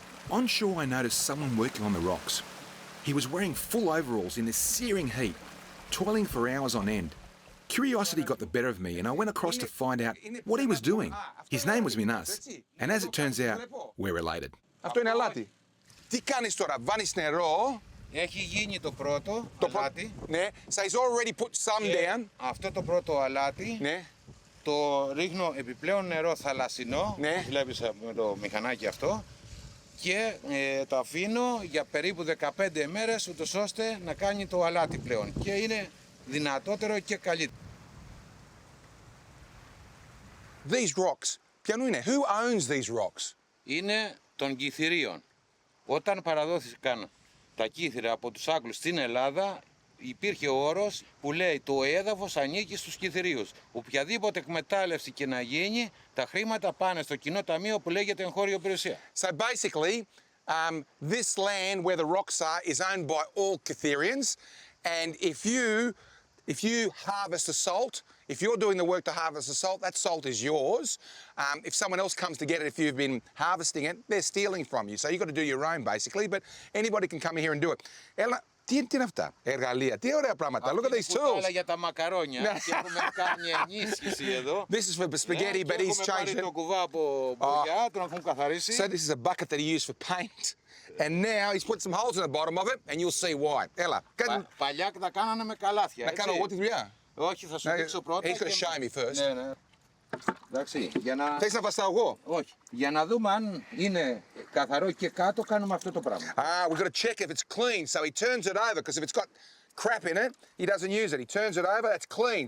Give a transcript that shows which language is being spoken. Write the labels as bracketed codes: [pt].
[en] On shore, I noticed someone working on the rocks. He was wearing full overalls in this searing heat, toiling for hours on end. Curiosity got the better of me, and I went across to find out what he was doing. His name was Minas, and as it turns out, we're related. [el] Αυτό είναι αλάτι. Τι κάνεις τώρα, βάνεις νερό. Έχει γίνει το πρώτο αλάτι. [en] Ναι, so he's already put some down. [el] Αυτό το πρώτο αλάτι, Ναι. το ρίχνω επιπλέον νερό θαλασσινό, Ναι. βλέπεις με το μηχανάκι αυτό, και το αφήνω για περίπου 15 μέρες, ούτως ώστε να κάνει το αλάτι πλέον. Και είναι δυνατότερο και καλύτερο. [en] These rocks, [el] ποιανού είναι, [en] who owns these rocks? [el] Είναι των Kythiρίων. Όταν παραδόθηκαν τα κύθυρα από τους Άγγλους στην Ελλάδα, υπήρχε όρος που λέει το έδαφος ανήκει στους Kythiríους. Οποιαδήποτε εκμετάλλευση και να γίνει, τα χρήματα πάνε στο κοινό ταμείο που λέγεται εγχώρια περιουσία. [en] So basically, this land where the rocks are is owned by all Kythirians, and if you harvest the salt, if you're doing the work to harvest the salt, that salt is yours. If someone else comes to get it, if you've been harvesting it, they're stealing from you. So you've got to do your own, basically, but anybody can come here and do it. [el] Τι είναι αυτά, εργαλεία, τι ωραία πράγματα. [en] Look at these tools. [el] Αυτή για τα μακαρόνια και έχουμε κάνει ενίσχυση εδώ. [en] This is for spaghetti, but he's changed it. [el] Έχουμε πάρει το κουβά από μπογιά, τον έχουν καθαρίσει. [en] So this is a bucket that he used for paint. And now he's put some holes in the bottom of it, and you'll see why. [el] Έλα. Παλιά τα κάνανε με καλάθια, έτσι. Να κάνω εγώ τη δουλειά. Όχι, θα σου δείξω πρώτα. [en] He's got to show me first. [el] Ναι, ναι. Εντάξει, για να... Θες να βαστάω εγώ? Όχι. Για να δούμε αν είναι καθαρό και κάτω, κάνουμε αυτό το πράγμα. [en] We've got to check if it's clean. So he turns it over, because if it's got crap in it, he doesn't use it. He turns it over, that's clean.